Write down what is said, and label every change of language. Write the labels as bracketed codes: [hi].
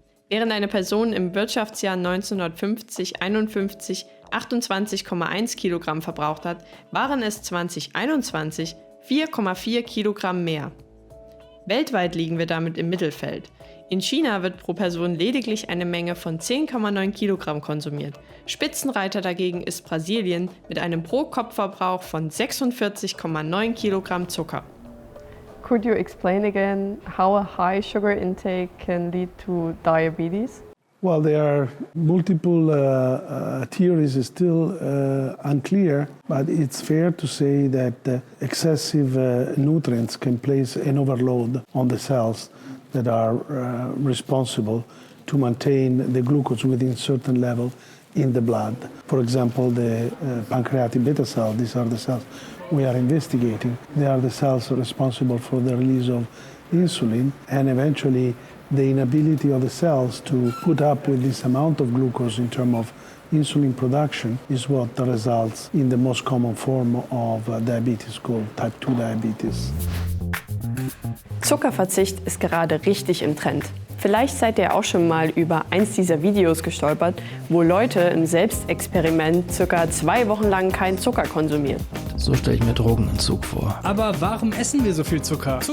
[de] Während eine Person im Wirtschaftsjahr 1950-51 28,1 Kilogramm verbraucht hat, waren es 2021 4,4 Kilogramm mehr. Weltweit liegen wir damit im Mittelfeld. In China wird pro Person lediglich eine Menge von 10,9 Kilogramm konsumiert. Spitzenreiter dagegen ist Brasilien mit einem Pro-Kopf-Verbrauch von 46,9 Kilogramm Zucker. [en] Could you explain again how a high sugar intake can lead to diabetes? Well, there are multiple theories still unclear, but it's fair to say that excessive nutrients can place an overload on the cells that are responsible to maintain the glucose within certain level in the blood. For example, the pancreatic beta cell, these are the cells we are investigating. They are the cells responsible for the release of insulin and eventually the inability of the cells to put up with this amount of glucose in terms of insulin production is what results in the most common form of diabetes called type 2 diabetes. [de] Zuckerverzicht ist gerade richtig im Trend. Vielleicht seid ihr auch schon mal über eins dieser Videos gestolpert, wo Leute im Selbstexperiment ca. 2 Wochen lang keinen Zucker konsumieren. So stelle ich mir Drogenentzug vor. Aber warum essen wir so viel Zucker?